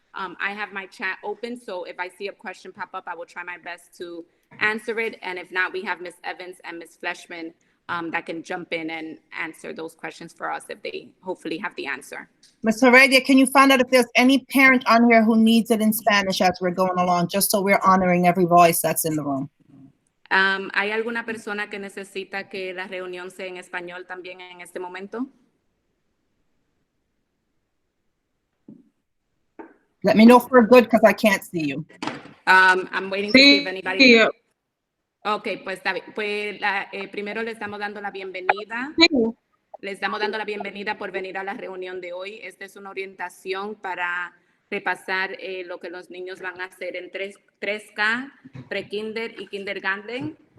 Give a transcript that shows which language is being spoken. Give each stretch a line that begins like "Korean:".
English: I have my chat open, so if I see a question pop up, I will try my best to answer it. And if not, we have Ms. Evans and Ms. Fleshman that can jump in and answer those questions for us if they hopefully have the answer. Ms. Heredia, can you find out if there's any parent on here who needs it in Spanish as we're going along, just so we're honoring every voice that's in the room?
Spanish: ¿Hay alguna persona que necesita que la reunión sea en español también en este momento?
English: Let me know if we're good, because I can't see you. I'm waiting to see if anybody...
Spanish: Ok, pues está bien. Pues primero le estamos dando la bienvenida. Le estamos dando la bienvenida por venir a la reunión de hoy. Esta es una orientación para repasar lo que los niños van a hacer en 3K, pre-kinder y kindergarten.